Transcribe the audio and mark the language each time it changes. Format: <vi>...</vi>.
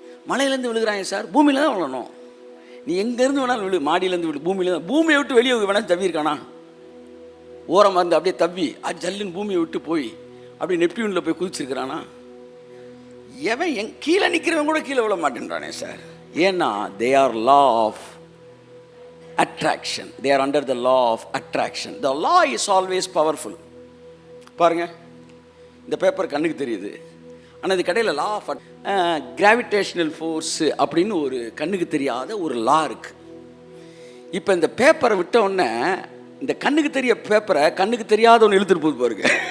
<ta>மலையிலேருந்து விழுகிறாங்க சார், பூமியில் தான் விழணும். நீ எங்கேருந்து வேணாலும் விழு, மாடியிலேருந்து விழு, பூமியில் தான். பூமியை விட்டு வெளியே வேணாலும் தவிர்க்கானா? ஓரமாக இருந்து அப்படியே தவி ஜல்லுன்னு பூமியை விட்டு போய் அப்படி நெப்டியூனில் போய் குதிச்சிருக்கிறானா? எவன் கீழே நிற்கிறவன் கூட கீழே விழ மாட்டேன்றானே சார். ஏன்னா</ta> <en>they are law of attraction. They are under the law of attraction. The law is always powerful.</en> <ta>பாருங்க, இந்த பேப்பர் கண்ணுக்கு தெரியுது, ஆனால் இது கடையில் லா ஆஃப் கிராவிடேஷனல் ஃபோர்ஸ் அப்படின்னு ஒரு கண்ணுக்கு தெரியாத ஒரு லா இருக்கு. இப்போ இந்த பேப்பரை விட்ட உடனே இந்த கண்ணுக்கு தெரிய பேப்பரை கண்ணுக்கு தெரியாத ஒன்று இழுத்துட்டு போகுது பாருங்க.</ta>